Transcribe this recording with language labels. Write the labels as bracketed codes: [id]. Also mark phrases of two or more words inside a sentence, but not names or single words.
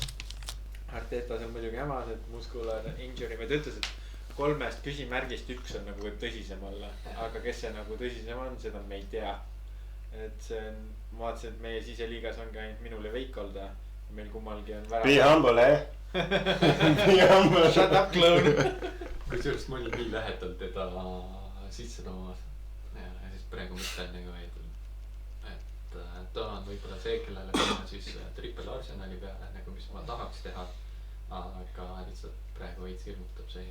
[et] Artetas on muidugi hämas, et [en] muscular injury, [et] ta ütles, et 3 küsimärgist 1 on nagu tõsisem olla, aga kes see nagu tõsisem on, seda me ei tea. Et see on, ma vaatasin, et meie siseliigas ongi ainult minul ja Veikolda. Meil kummalgi on värav. [en] Be humble, Be humble. Shut up, clown. [et] Kusjuures ma olin nii lähedal teda sisse toomas. Ja siis praegu mõtlen nagu, et ta on võib-olla see, kellele minna siis triple Arsenali peale, nagu mis ma tahaks teha. Aga lihtsalt praegu veits hirmutab see,